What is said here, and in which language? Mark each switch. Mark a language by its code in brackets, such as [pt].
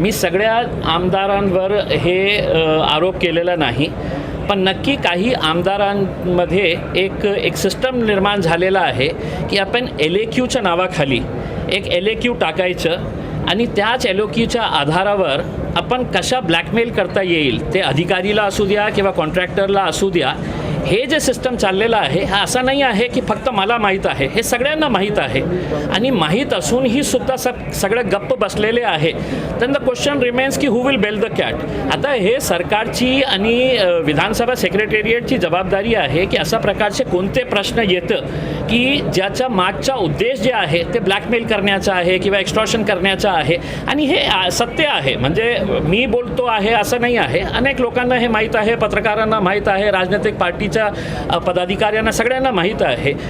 [mr] मी सगळ्या आमदारांवर हे आरोप केलेला नाही, पण नक्की काही आमदारांमध्ये एक सिस्टम निर्माण झालेला आहे की आपण LAQच्या नावाखाली एक LAQ टाकायचं आणि त्याच LAQच्या आधारावर आपण कशा ब्लॅकमेल करता येईल, ते अधिकारीला असू द्या किंवा कॉन्ट्रॅक्टरला असू द्या, हे जे सिस्टम चाललेलं आहे हा असा नाही आहे की फक्त मला माहीत आहे, हे सगळ्यांना माहीत आहे आणि माहीत असूनही सुद्धा सगळं गप्प बसलेले आहे. [en] तर the question remains की who will bell the cat. [mr] आता हे सरकारची आणि विधानसभा सेक्रेटेरिएटची जबाबदारी आहे की अशा प्रकारचे कोणते प्रश्न येतं की ज्याचा मागचा उद्देश जे आहे ते ब्लॅकमेल करण्याचा आहे किंवा एक्स्ट्रॉशन करण्याचा आहे. आणि हे सत्य आहे, म्हणजे मी बोलतो आहे असं नाही आहे, अनेक लोकांना हे माहीत आहे, पत्रकारांना माहीत आहे, राजनैतिक पार्टीच्या पदाधिकाऱ्यांना सगळ्यांना माहीत आहे.